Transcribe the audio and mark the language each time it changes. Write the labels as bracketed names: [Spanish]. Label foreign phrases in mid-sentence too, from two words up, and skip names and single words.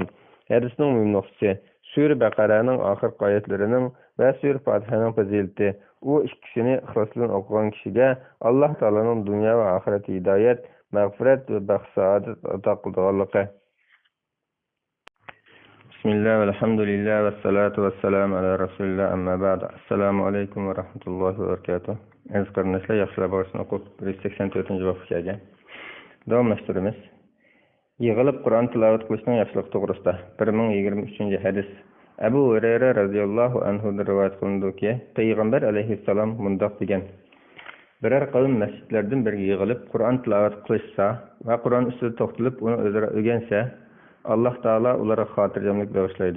[Uzbek] Hadisning muhim nuqtasi sura Baqaraning oxirgi oyatlarining va sura Fatihaning fazilati. U ikkisini ixlos bilan o'qigan kishiga Alloh taoloning dunyo va oxirat hidoyat, mag'firat va baxt saodat ato qilganligi. [Arabic] بسم الله، الحمد لله، والصلاة والسلام على رسول الله، أما بعد. السلام عليكم ورحمة الله وبركاته. [Uzbek] Aziz qarindoshlar, yaxshilar borsin o'qib 184-bobga davomlashtiramiz. Yig'ilib Qur'on tilovat qilishning yaxshiligi to'g'risida 1023-hadis. Abu Hurayra radhiyallohu anhu rivoyat qilindiki, Payg'ambar alayhissalom mundoq degan: Biror qavm masjidlardan biriga yig'ilib Qur'on tilovat qilishsa va Qur'on ustida to'xtalib uni o'zaro o'rgansa, Alloh taolo ularga xotirjamlik bag'ishlaydi.